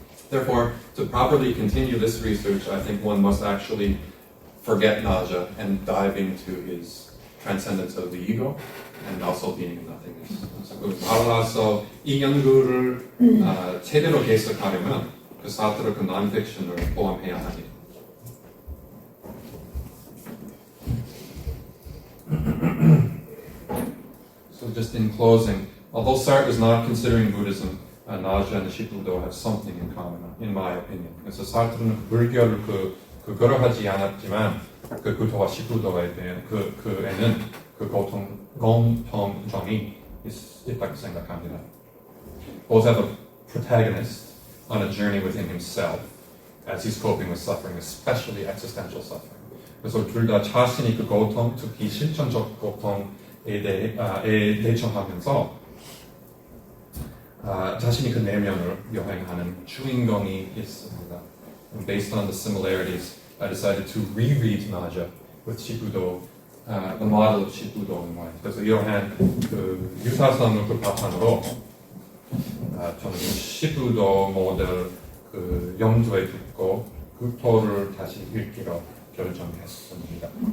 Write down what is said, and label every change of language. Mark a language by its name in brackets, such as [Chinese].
[English] Therefore, to properly continue this research, I think one must actually forget nausea and dive into his transcendence of the ego and also being and nothingness. [Korean] 따라서 이 연구를 제대로 계속하려면 그 사트를 그 non-fiction을 포함해야 합니다. [English] So just in closing, although Sartre is not considering Buddhism, nausea and 십우도 have something in common, in my opinion. [Korean] 그래서 사르트는 불교를 그거하지 않았지만 그 구토와 십우도에 대한 그에는 그 공통점이 있다고 생각합니다. [English] Both have a protagonist on a journey within himself as he's coping with suffering, especially existential suffering. [Korean] 그래서 둘 다 자신이 그 고통, 특히 실천적 고통에 대처하면서 자신이 그 내면을 여행하는 주인공이 있습니다. [English] And based on the similarities, I decided to reread nausea with 십우도, the model of 십우도 in mind. [Korean] 그래서 이러한 그 유사성을 그 바탕으로 저는 십우도 모델 그 염두에 두고 구토를 다시 읽기로 결정했습니다.